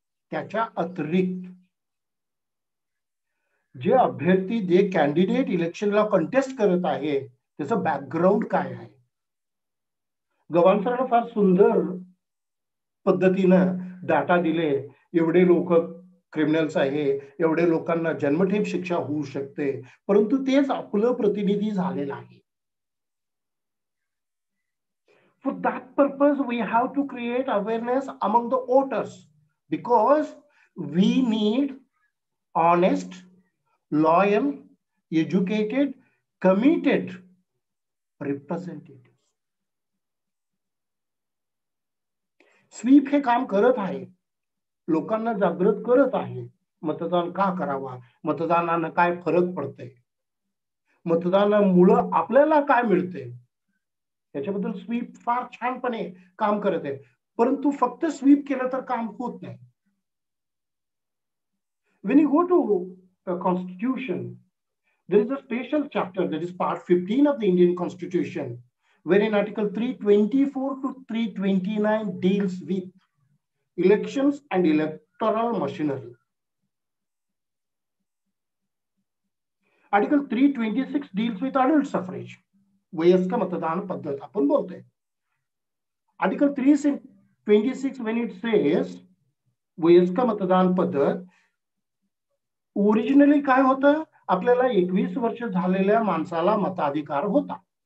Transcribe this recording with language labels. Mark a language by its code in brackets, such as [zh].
[mr] त्याच्या अतिरिक्त जे अभ्यर्थी, जे कॅन्डिडेट इलेक्शनला कंटेस्ट करत आहे त्याचं बॅकग्राऊंड काय आहे. गव्हाण सरांना फार सुंदर पद्धतीनं डाटा दिले. एवढे लोक क्रिमिनल्स आहे, एवढे लोकांना जन्मठेप शिक्षा होऊ शकते, परंतु तेच आपलं प्रतिनिधी झालेलं आहे. [en] For that purpose, we have to create awareness among the voters, because we need honest, loyal, educated, committed representatives. [mr] Sweep हे काम करत आहे, लोकांना जागृत करत आहे. मतदान का करावा, मतदानानं काय फरक पडते, मतदानामुळे आपल्याला काय मिळते, याच्याबद्दल स्वीप फार छानपणे काम करत आहे. परंतु फक्त स्वीप केलं तर काम होत नाही. [en] When you go to the Constitution, there is a special chapter, that is part 15 of the Indian Constitution, wherein Article 324 to 329 deals with elections and electoral machinery. Article 326 deals with adult suffrage, [mr] वयस्क मतदान पद्धत आपण बोलतोय. Article 326 [en] when it says [mr] वयस्क मतदान पद्धत, originally काय होतं, आपल्याला 21 वर्ष झालेल्या माणसाला मताधिकार होता.